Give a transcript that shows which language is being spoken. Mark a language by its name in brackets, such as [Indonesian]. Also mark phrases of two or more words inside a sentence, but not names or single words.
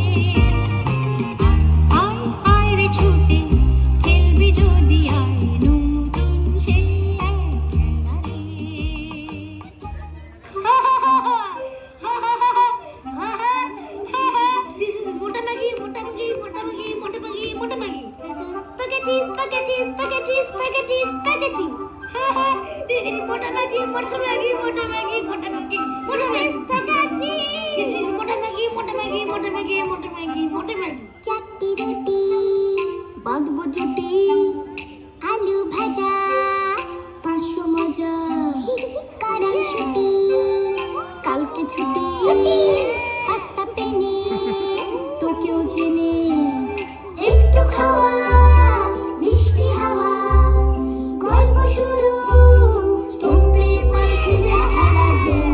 [Bangla] আয় আয় আয় রে ছুটে খেলবি যদি আয়, নতুন সে এক খেলা রে। [English] This is Mota Maggie, Mota Maggie, Mota Maggie, Mota Maggie, Mota Maggie. This is spaghetti, spaghetti, spaghetti, spaghetti, spaghetti. This is Mota Maggie, Mota Maggie, Mota Maggie, Mota Maggie. Mota Maggie, spaghetti. This is Mota Maggie, Mota Maggie, Mota Maggie, Mota Maggie, Mota Maggie. [Bangla] চারটি রুটি বাঁধবো জুটি, আলু ভাজা 500 মজা, কড়াইশুঁটি কালকে ছুটি, পাস্তা পেনে তোকেও জেনে, একটু খাওয়া মিষ্টি হাওয়া, গল্প শুরু [English] stone paper scissor [Bangla] খেলার গেম।